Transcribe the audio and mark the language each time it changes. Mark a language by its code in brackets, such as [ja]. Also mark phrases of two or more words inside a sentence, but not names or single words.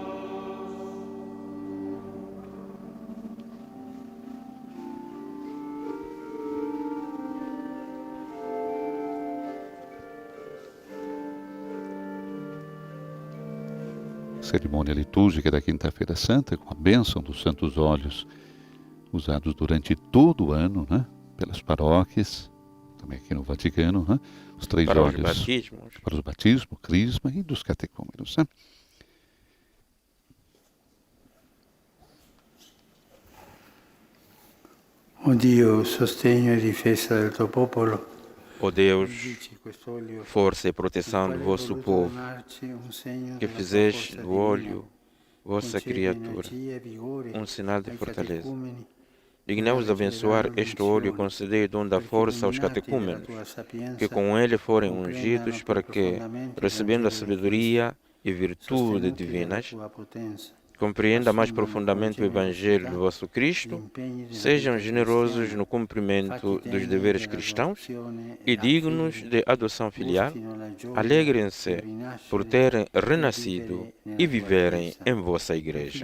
[pt] Cerimônia litúrgica da Quinta-feira Santa, com a bênção dos santos óleos, usados durante todo o ano, né, pelas paróquias, também aqui no Vaticano, né, os 3 para óleos os batismos. para os batismos, crisma e dos catecúmenos. Né? [it] O Dio, sostegno e difesa del tuo popolo, [pt] Ó Deus, [it] benedici quest'olio, [pt] força e proteção do vosso povo, que fizeste do óleo vossa criatura um sinal de fortaleza. Dignai-vos abençoar este óleo e concedei o dom da força aos catecúmenos, que com ele forem ungidos, para que, recebendo a sabedoria e virtude divinas, compreendam mais profundamente o Evangelho do vosso Cristo, sejam generosos no cumprimento dos deveres cristãos e dignos de adoção filial, alegrem-se por terem renascido e viverem em vossa Igreja.